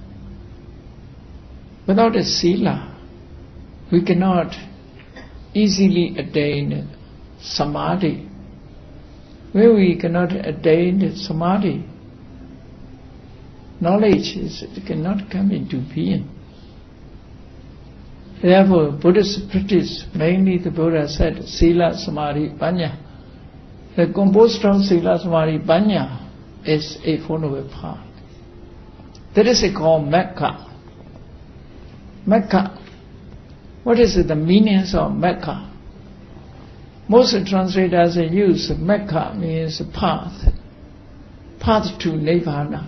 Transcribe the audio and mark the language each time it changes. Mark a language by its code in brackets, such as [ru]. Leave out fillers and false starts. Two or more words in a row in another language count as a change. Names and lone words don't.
[en] Without a sila, we cannot easily attain samadhi. When we cannot attain samadhi, knowledge cannot come into being. Therefore, Buddhist practice, mainly the Buddha said, [pi] sila, samadhi, panya. [en] The composed of [pi] sila, samadhi, panya [en] is a Fournoble Path. That is called Mecca. Mecca. What is the meanings of Mecca? Most translators use Mecca means path to Nirvana.